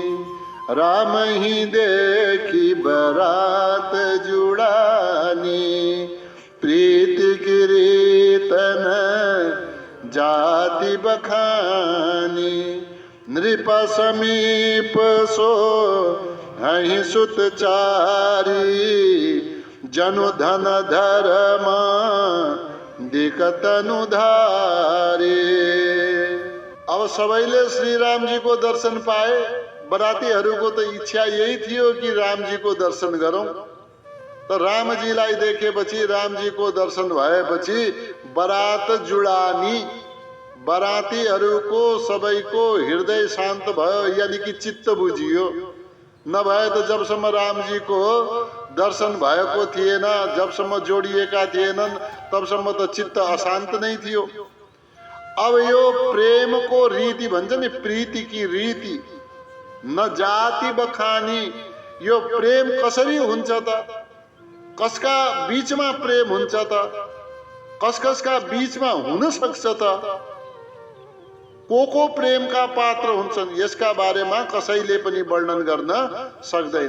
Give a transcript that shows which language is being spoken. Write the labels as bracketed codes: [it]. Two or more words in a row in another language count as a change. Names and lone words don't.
[awa] राम ही देखी बरात जुड़ानी प्रीति कीर्तन जाति बखानी। नृप समीप सो हहि सुत चारी जनु धन धर्म दिकतनु धारे। [ne] अब सबैले श्री रामजी को दर्शन पाए। बरातीहरूको त इच्छा यही थियो कि रामजी को दर्शन गरौं। त रामजीलाई देखेपछि, रामजी को दर्शन भएपछि [awa] बरात जुडानी, [ne] बरातीहरूको सबैको हृदय शान्त भयो, यानी कि चित्त बुझियो। नभए त जबसम्म रामजी को दर्शन भएको थिएन, जबसम्म जोडिएका थिएनन्, तबसम्म त चित्त अशान्त नै थियो। अब यो प्रेम को रीति भन्छ नि, [awa] प्रीति की रीति न जाति बखानी। [ne] यो प्रेम कसरी हुन्छ त? कसका बीचमा प्रेम हुन्छ त? कसका बीचमा हुन सक्छ त? को प्रेमका पात्र हुन्छन्, यसका बारेमा कसैले पनि वर्णन गर्न सक्दैन।